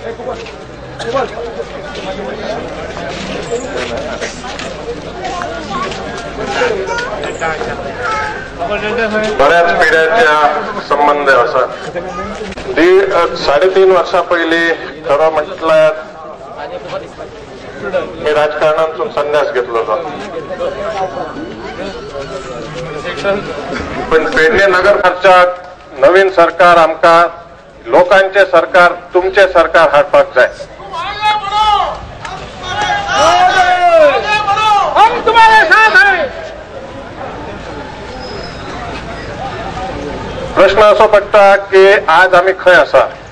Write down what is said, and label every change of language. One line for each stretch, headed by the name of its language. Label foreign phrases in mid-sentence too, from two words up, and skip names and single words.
Konkani: पिढ्याच्या संबंध असा. 3.5 वर्षा पयली खरं म्हटल्यार मी राजकारणातून संन्यास घेतलो. पण पेडणे नगर पंचायत नवीन सरकार आमका लोकांचे सरकार तुमचे सरकार हाडपाक जाय. प्रश्न असो पडटा की आज आम्ही खंय आसा.